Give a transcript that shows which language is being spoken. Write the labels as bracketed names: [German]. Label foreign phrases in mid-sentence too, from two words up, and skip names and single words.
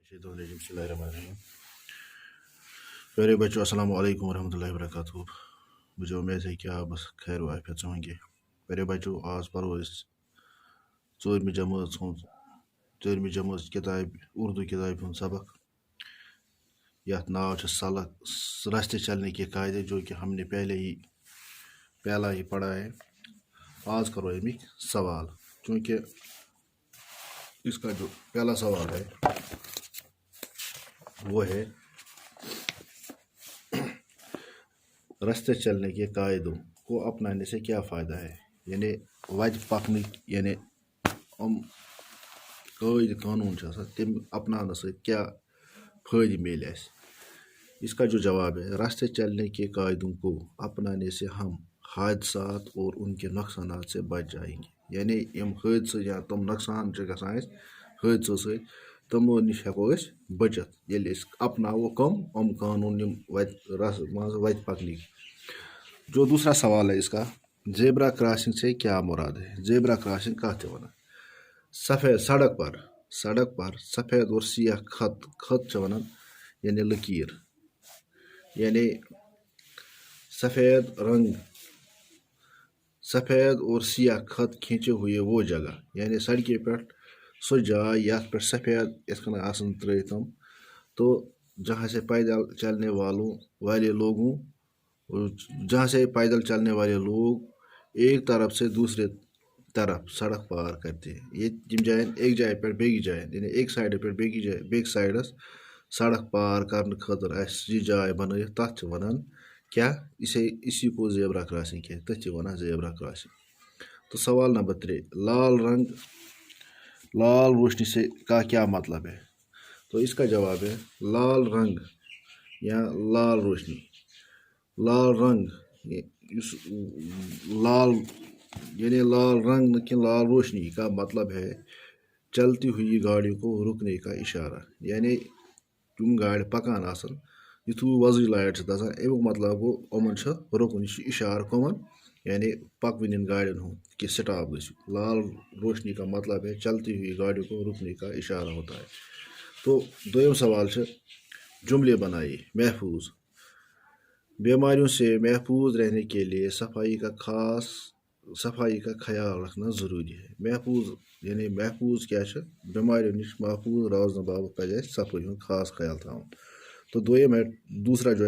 [Arabic] شیطان الرجیم بسم اللہ الرحمن الرحیم [Urdu] پیارے بچوں [Arabic] السلام علیکم ورحمۃ اللہ وبرکاتہ [Urdu] مجھے امید ہے کہ آپ بس خیر و عافیت سے ہوں گے پیارے بچوں آج [Kashmiri] پرو ژوٗرمہِ جمٲژ کتاب اردو کتاب ہُنٛد سبق یتھ ناو چھُ [Urdu] راستے چلنے کے قاعدے جو کہ ہم نے پہلا ہی پڑھا ہے آج [Kashmiri] کرو امیک سوال [Urdu] چونکہ اس کا جو پہلا سوال ہے وہ ہے راستے چلنے کے قاعدوں کو اپنانے سے کیا فائدہ ہے یعنی [Kashmiri] وتہِ پکنٕکۍ [Urdu] یعنی [Kashmiri] قٲیدٕ قانوٗن چھِ آسان تِم اپناونہٕ سۭتۍ کیا فٲیدٕ میلہِ اَسہِ [Urdu] اس کا جو جواب ہے راستے چلنے کے قاعدوں کو اپنانے سے ہم حادثات اور ان کے نقصانات سے بچ جائیں گے [Kashmiri] یعنی یم حٲدثہٕ یا تِم نۄقصان چھِ گژھان اَسہِ حٲدثو سۭتۍ تِمو نِش ہٮ۪کو أسۍ بٔچِتھ ییٚلہِ أسۍ اپناوو یِم قانوٗن یِم وتہِ پکنٕکۍ [Urdu] جو دوسرا سوال ہے اس کا زیبرا کراسنگ سے کیا مراد ہے [Kashmiri] زیبرا کراسنگ کتھ چھِ ونان سفید [Urdu] سڑک پر سفید اور سیاہ خط [Kashmiri] چھِ ونان یعنی لکیر یعنی [Urdu] سفید اور سیاہ خط کھینچے ہوئے وہ جگہ [Kashmiri] یعنی سڑکہِ پٮ۪ٹھ سۄ جاے یتھ پٮ۪ٹھ سفید یِتھ کٔنۍ آسان ترٲیِتھ تِم [Urdu] تو جہاں سے پیدل چلنے والے لوگ ایک طرف سے دوسرے طرف سڑک پار کرتے ہیں [Kashmiri] یم جاین ایک جایہِ پٮ۪ٹھ بیٚکِس جایہِ یعنی ایک سایڈٕ پٮ۪ٹھ بیٚکِس سایڈس سڑک پار کرنہٕ خٲطرٕ آسہِ یہِ جاے بنٲیِتھ تتھ چھِ ونان [Urdu] کیا اسی کو زیبرا کراسنگ کہتے ہیں [Kashmiri] تٔتھۍ چھِ ونان [Urdu] زیبرا کراسنگ تو سوال نمبر 3 لال روشنی سے کا کیا مطلب ہے تو اس کا جواب ہے لال رنگ یا لال روشنی لال رنگ یعنی لال رنگ نہ کہ لال روشنی کا مطلب ہے چلتی ہوئی گاڑی کو رکنے کا اشارہ [Kashmiri] یعنی تم گاڑِ پکان آسان یُتھُے وۄزٕج لایٹ چھِ دَزان امیُک مطلب گوٚو یِمن چھُ رُکُن یہِ چھُ اِشارٕ کٕمن یعنی پکوٕنٮ۪ن گاڑٮ۪ن ہُنٛد کہ سٹاپ گٔژھِو [Urdu] لال روشنی کا مطلب ہے چلتی ہوئی گاڑی کو رکنے کا اشارہ ہوتا ہے [Kashmiri] تو دوٚیِم سوال چھُ [Urdu] جملے بنائیے محفوظ بیماریوں سے محفوظ رہنے کے لیے صفائی کا خیال رکھنا ضروری ہے [Kashmiri] محفوظ یعنی محفوظ کیا چھُ بیماریوں نش محفوظ روزنہٕ باپتھ پزِ اَسہِ صفٲیی ہُنٛد خاص خیال تھاوُن [Urdu] تو دوسرا جو